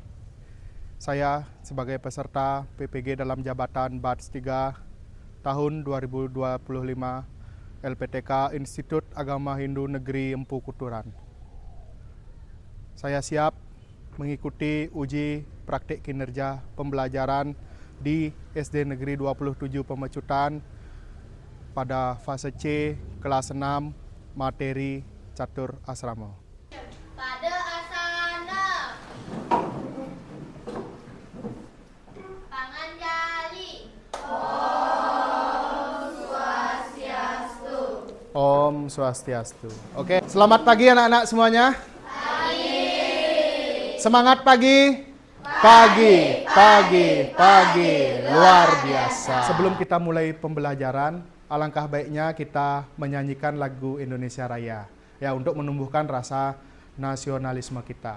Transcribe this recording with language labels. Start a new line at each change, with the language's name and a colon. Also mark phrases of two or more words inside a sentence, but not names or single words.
Indonesian: Saya sebagai peserta PPG dalam jabatan Batch 3 tahun 2025 LPTK Institut Agama Hindu Negeri Empu Kuturan. Saya siap mengikuti uji praktik kinerja pembelajaran di SD Negeri 27 Pemecutan pada fase C kelas 6 materi catur asrama. Pada asana Pangan jali.
Balinese: Om Swastiastu. Om Swastiastu.
Indonesian: Oke, selamat pagi anak-anak semuanya. Pagi. Semangat pagi. Pagi, pagi, pagi, luar biasa. Sebelum kita mulai pembelajaran, alangkah baiknya kita menyanyikan lagu Indonesia Raya ya untuk menumbuhkan rasa nasionalisme kita.